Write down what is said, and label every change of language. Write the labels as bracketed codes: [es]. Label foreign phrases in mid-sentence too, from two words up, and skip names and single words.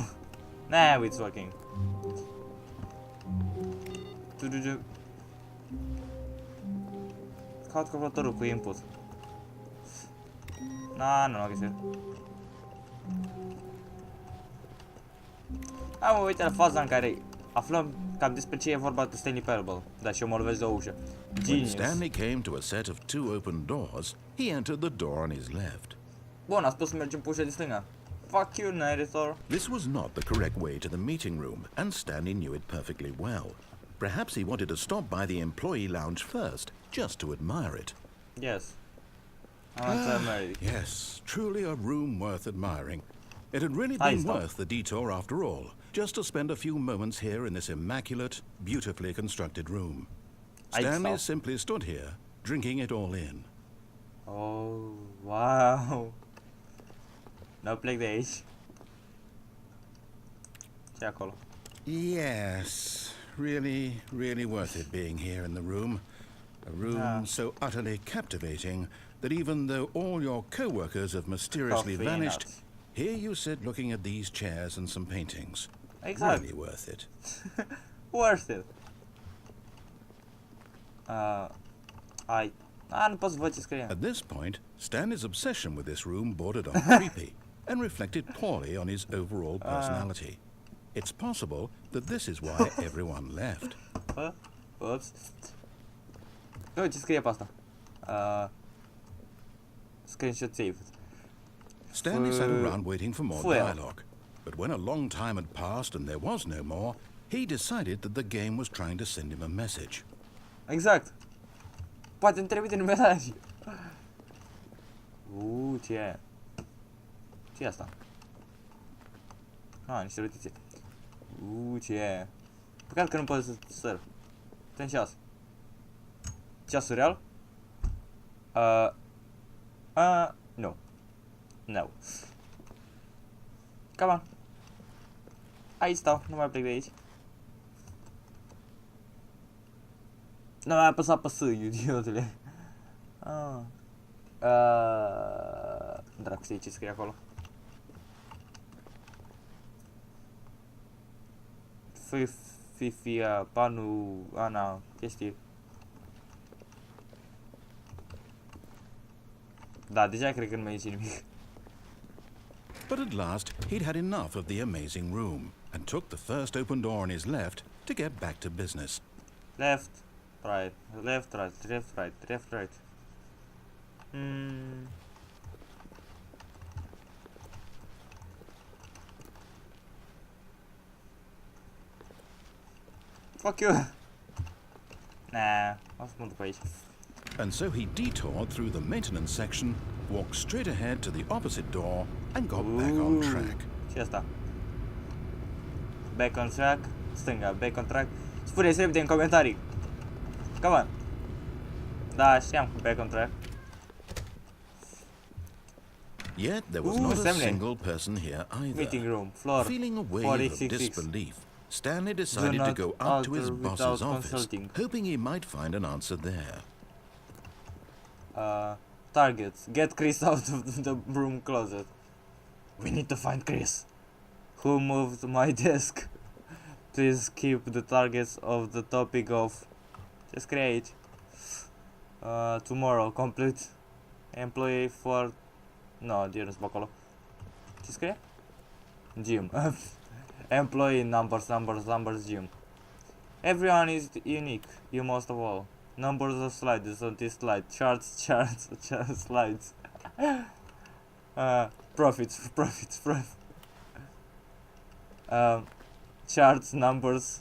[en] Now it's working. [ro] Caut calculatorul cu input. Nu l-am găsit. Mă uite la faza în care aflăm cam despre ce e vorba de Stanley Parable. Da, și eu mă lovesc de o ușă. [en] When Stanley came to a set of two open doors, he entered the door on his left. [ro] Bun, a spus să mergem pe ușa de stânga. [en] Fuck you, narrator. This was not the correct way to the meeting room, and Stanley knew it perfectly well. Perhaps he wanted to stop by the employee lounge first, just to admire it. Yes. Yes, truly a room worth admiring. It had really been worth the detour after all, just to spend a few moments here in this immaculate, beautifully constructed room. Stanley simply stood here, drinking it all in. Oh, wow. [ro] No plec de aici. Ce acolo? [en] Yes, really worth it being here in the room. A room so utterly captivating that even though all your co-workers have mysteriously vanished, here you sit looking at these chairs and some paintings. Exactly. Really worth it. Worth it. [ro] Nu pot să văd ce scrie. [en] At this point, Stanley's obsession with this room bordered on creepy and reflected poorly on his overall personality. It's possible that this is why everyone left. Oops. [ro] Uite ce scrie pe asta. [en] Screenshot saved. Stanley sat around waiting for more dialogue. But when a long time had passed and there was no more, he decided that the game was trying to send him a message. [ro] Exact. Poate îmi trimite un mesaj. Ce e? Ce e asta? Niște rotițe. Ce e? Păcat că nu pot să săr. Tem ceas. Ceasul real? Nu. [en] No. Come on. [ro] Aici stau, nu mai plec de aici. Nu mai apăsat pe S, idiotule. Dracu, știi ce scrie acolo? Fifia, Panu, Ana, chestii. Da, deja cred că nu mai zice nimic. [en] But at last, he'd had enough of the amazing room and took the first open door on his left to get back to business. Left, right, left, right, left, right, left, right. Fuck you. Nah, [ro] o să mă duc aici. [en] And so he detoured through the maintenance section, walked straight ahead to the opposite door, and got back on track. [ro] Ce asta? [en] Back on track, stânga, back on track. [ro] Spuneți repede în comentarii. [en] Come on. [ro] Da, știam că [en] back on track. Yet there was not a single person here either. Meeting room, floor. Feeling a wave of disbelief, Stanley decided to go up to his boss's office, hoping he might find an answer there. Targets. Get Chris out of the broom closet. We need to find Chris. Who moved my desk? Please keep the targets of the topic of... [ro] Ce scrie aici? [en] Tomorrow. Complete. Employee for... No, [ro] nu sunt acolo. Ce scrie? [en] Gym. Employee numbers, gym. Everyone is unique. You most of all. Numbers of slides on this slide. Charts, slides. Profits. Charts, numbers.